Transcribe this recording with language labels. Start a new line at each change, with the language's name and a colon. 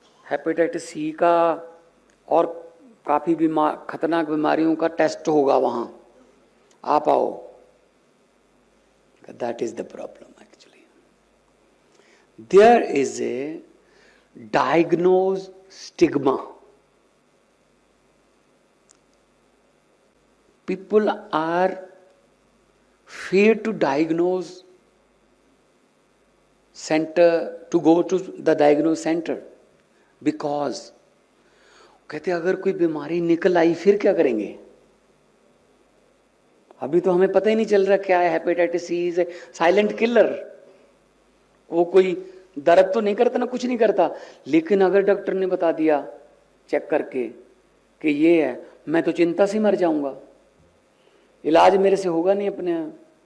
Hindi: Hepatitis C का और काफ़ी खतरनाक बीमारियों का टेस्ट होगा वहाँ, आप आओ।
English: That is the problem actually. There is a diagnose stigma. People are fear to diagnose center, to go to the diagnose center because
Hindi: कहते अगर कोई बीमारी निकल आई फिर क्या करेंगे? अभी तो हमें पता ही नहीं चल रहा क्या है।
English: Hepatitis C is a silent killer.
Hindi: वो कोई दर्द तो नहीं करता ना, कुछ नहीं करता, लेकिन अगर डॉक्टर ने बता दिया चेक करके कि ये है, मैं तो चिंता से मर जाऊंगा, इलाज मेरे से होगा नहीं अपने आप।